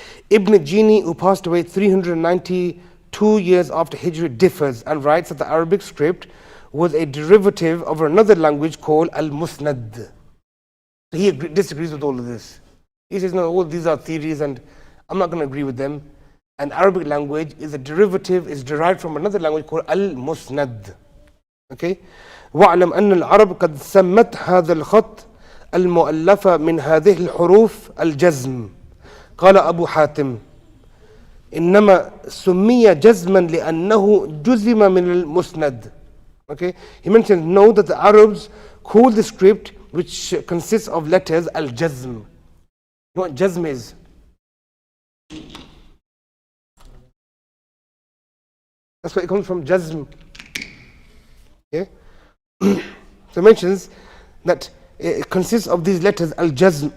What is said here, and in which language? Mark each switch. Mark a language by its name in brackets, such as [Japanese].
[English] Ibn Jini, who passed away 392 years after Hijrah, differs and writes that the Arabic script was a derivative of another language called Al-Musnad. He disagrees with all of this. He says, no, all these are theories and I'm not going to agree with them. And Arabic language is a derivative, is derived from another language called Al-Musnad. Okay? [Arabic] وَاعْلَمْ أَنَّ الْعَرَبَ قَدْ سَمَّتْ هَذَا الْخَطْ الْمُؤَلَّفَ مِنْ هَذِهِ الْحُرُوفِ الْجَزْمِ قال أبو حاتم إنما سمي جزما لأنه جزم من المسند. [English] Okay? He mentions, know that the Arabs call the script which consists of letters al-jazm. You know what jazm is? That's where it comes from, jazm. Yeah? So it mentions that it consists of these letters al-jazm.